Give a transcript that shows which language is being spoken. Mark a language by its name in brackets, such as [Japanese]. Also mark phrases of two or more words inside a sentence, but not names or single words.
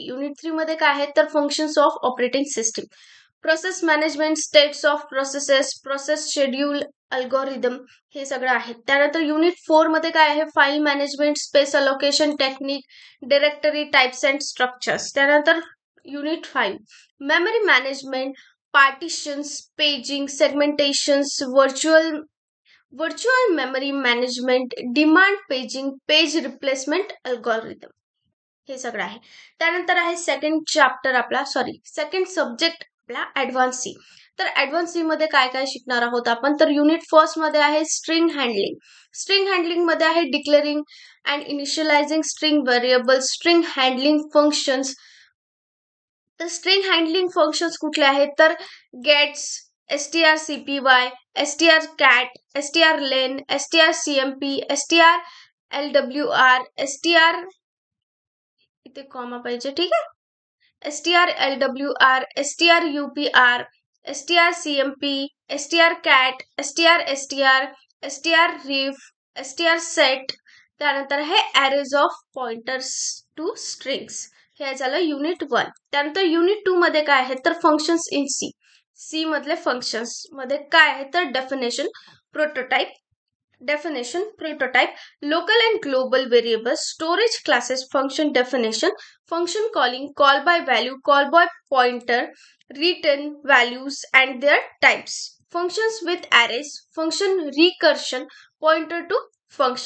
[Marathi] युनिट 3 मध्ये काय आहे तर [English] functions of operating system, process management, states of processes, process schedule, algorithm [Marathi] हे सगळं आहे. त्यानंतर युनिट 4 मध्ये काय आहे [English] file management, space allocation technique, directory types and structures. [Marathi] त्यानंतर युनिट 5 [English] memory management, partitions, paging, segmentations, virtual memory management, demand paging, page replacement algorithm [Marathi] हे सगळं आहे. त्यानंतर आहे [English] second subject [Marathi] आपला [English] advance C. [Marathi] तर ऍडव्हान्स सी मध्ये काय काय शिकणार आहोत आपण तर [English] unit first [Marathi] मध्ये आहे [English] string handling. string handling [Marathi] मध्ये आहे [English] declaring and initializing string variable, string handling functions. [Marathi] तर [English] string handling functions [Marathi] कुठले आहेत तर गेट्स, [English] strcpy, strcat, strlen, strcmp, strlwr, [Marathi] इथे कॉमा पाहिजे. ठीक आहे. [English] strlwr, strupr, strcmp, strcat, strstr, strref, strset. [Marathi] त्यानंतर आहे [English] arrays of pointers to strings. [Marathi] हे झालं युनिट 1. त्यानंतर युनिट 2 मध्ये काय आहे तर [English] functions in C [Marathi] मधले फंक्शन्स मध्ये काय आहे तर [English] definition, prototype, local and global variables, storage classes, function definition, function calling, call by value, call by pointer, return values and their types, functions with arrays, function recursion, pointer to function.